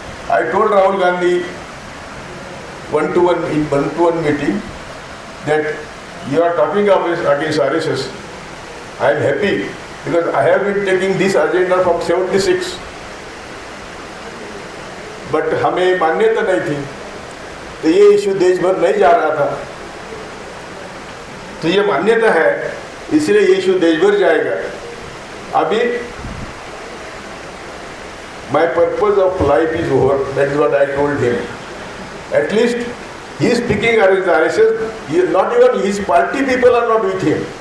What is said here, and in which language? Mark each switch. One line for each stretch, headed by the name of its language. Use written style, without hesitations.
English: I told Rahul Gandhi in one-to-one meeting that you are talking against RSS. I am happy because I have been taking this agenda from 76. But
Hindi: हमें मान्यता नहीं थी, तो ये issue देश भर नहीं जा रहा था। तो ये मान्यता है, इसलिए ये इशू देश भर जाएगा। अभी
English: my purpose of life is over. That is what I told him. At least He is speaking against the RSS. Not even his party people are not with him.